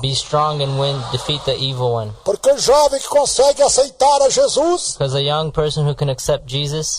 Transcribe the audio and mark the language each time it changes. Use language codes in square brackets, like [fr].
[en] Be strong and defeat the evil one. [pt] Porque o jovem que consegue aceitar a Jesus [en] Because a young person who can accept Jesus